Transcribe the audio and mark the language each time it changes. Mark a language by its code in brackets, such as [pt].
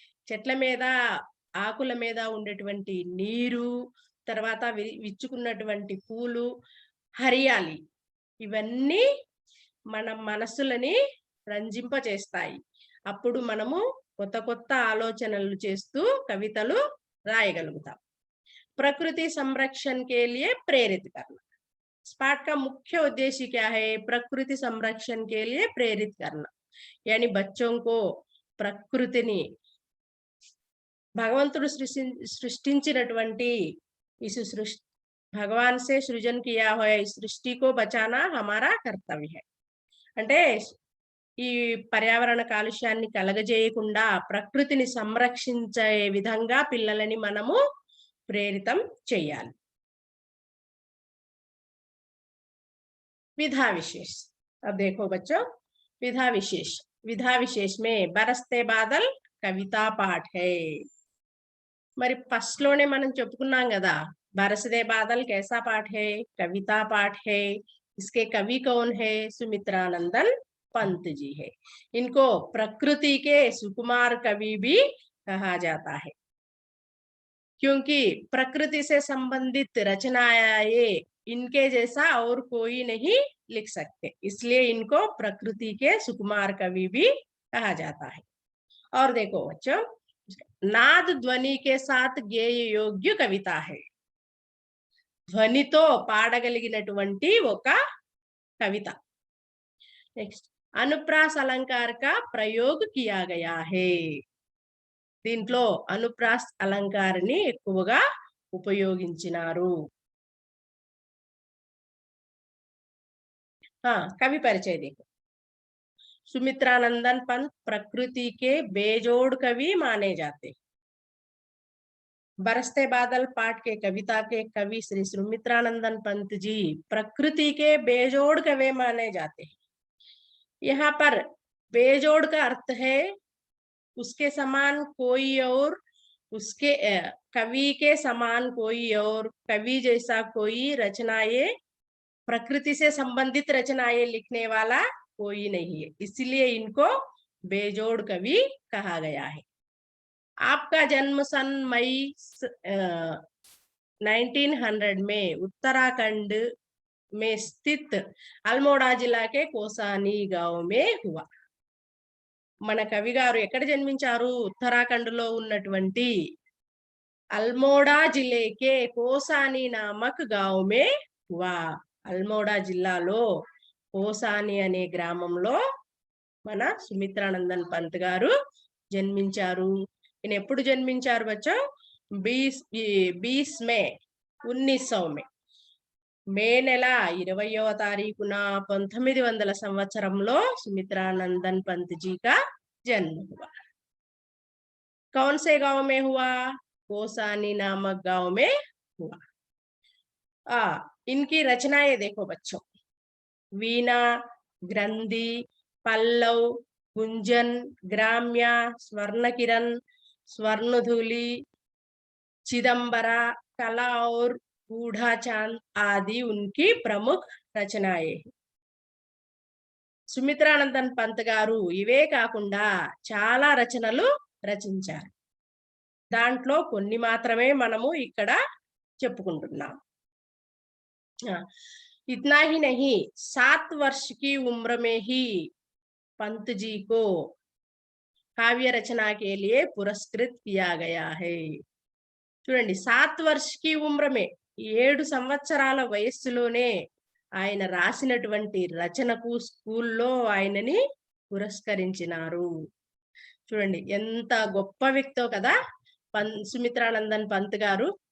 [te] చెట్ల మీద ఆకుల మీద ఉండేటువంటి నీరు, తర్వాత విచ్చుకున్నటువంటి పూలు, హరియాలి, ఇవన్నీ మన మనసులని రంజింపచేస్తాయి। అప్పుడు మనము కొత్త కొత్త ఆలోచనలు చేస్తూ కవితలు రాయగలుగుతాం। [hi] प्रकृति संरक्षण के लिए प्रेरित करना, इस पाठ का मुख्य उद्देश्य क्या है? प्रकृति संरक्षण के लिए प्रेरित करना, यानी बच्चों को [te] ప్రకృతిని భగవంతుడు సృష్టించినటువంటి [hi] इस सृष्टि भगवान से सृजन किया हुआ इस सृष्टि को बचाना हमारा कर्तव्य है। [te] అంటే ఈ పర్యావరణ కాలుష్యాన్ని కలగజేయకుండా ప్రకృతిని సంరక్షించే విధంగా పిల్లలని మనము प्रेरितम చేయాలి। [hi] विधा विशेष, अब देखो बच्चों विधा विशेष, विधा विशेष में बरसते बादल कविता पाठ है। [te] మరి ఫస్ట్ లోనే మనం చెప్పుకున్నాం కదా, [hi] बरसते बादल कैसा पाठ है? कविता पाठ है। इसके कवि कौन है? सुमित्रानंदन पंत जी है। इनको प्रकृति के सुकुमार कवि भी कहा जाता है, क्योंकि प्रकृति से संबंधित रचनाएं इनके जैसा और कोई नहीं लिख सकते, इसलिए इनको प्रकृति के सुकुमार कवि भी कहा जाता है। और देखो बच्चों, नाद ध्वनि के साथ गेय योग्य कविता है। [te] ధ్వనితో పాడగలిగినటువంటి ఒక కవిత। [hi] నెక్స్ట్, अनुप्रास अलंकार का प्रयोग किया गया है। [te] దీంట్లో అనుప్రాస్ అలంకారాన్ని ఎక్కువగా ఉపయోగించినారు। [hi] हाँ, कवि परिचय देखो। सुमित्रानंदन पंत प्रकृति के बेजोड़ कवि माने जाते। बरसते बादल पाठ के कविता के कवि श्री सुमित्रानंदन पंत जी प्रकृति के बेजोड़ कवि माने जाते हैं। यहाँ पर बेजोड़ का अर्थ है उसके समान कोई और, उसके कवि के समान कोई और, कवि जैसा कोई रचनाएं, प्रकृति से संबंधित रचनाएं लिखने वाला कोई नहीं है, इसलिए इनको बेजोड़ कवि कहा गया है। आपका जन्म सन मई 1900 में उत्तराखंड में स्थित अल्मोड़ा जिला के कोसानी गांव में हुआ। [te] మన కవి గారు ఎక్కడ జన్మించారు? ఉత్తరాఖండ్ లో ఉన్నటువంటి [hi] అల్మోడా జిले के కోసాని నామక్ గావ్ మే హువా। [te] అల్మోడా జిల్లాలో కోసాని అనే గ్రామంలో మన సుమిత్రానందన్ పంత్ గారు జన్మించారు। ఈయన ఎప్పుడు జన్మించారు బచ్చో? 20 మే 1900 మే మే నెల 20వ తారీఖున 1900 సంవత్సరంలో సుమిత్రానందన్ [hi] पंत जी का जन्म हुआ। कौन से गांव में हुआ? कोसानी नामक गांव में हुआ। इनकी रचनाएं देखो बच्चों। वीणा, ग्रंथि, पल्लव, गुंजन, ग्राम्य, स्वर्ण किरण, स्वर्णधूलि, चिदंबरा, कला और बूढ़ा चांद आदि उनकी प्रमुख रचनाएं हैं। [te] సుమిత్రానందన్ పంత్ గారు ఇవే కాకుండా చాలా రచనలు రచించారు। దాంట్లో కొన్ని మాత్రమే మనము ఇక్కడ చెప్పుకుంటున్నాం। [hi] इतना ही नहीं, 7 वर्ष की उम्र में ही पंत जी को काव्य रचना के लिए पुरस्कृत किया गया है। [te] చూడండి, [hi] 7 वर्ष की उम्र में [te] 7 సంవత్సరాల వయస్సులోనే ఆయన రాసినటువంటి రచనకు స్కూల్లో ఆయనని పురస్కరించినారు। చూడండి ఎంత గొప్ప వ్యక్తో కదా సుమిత్రానందన్ పంత్ గారు।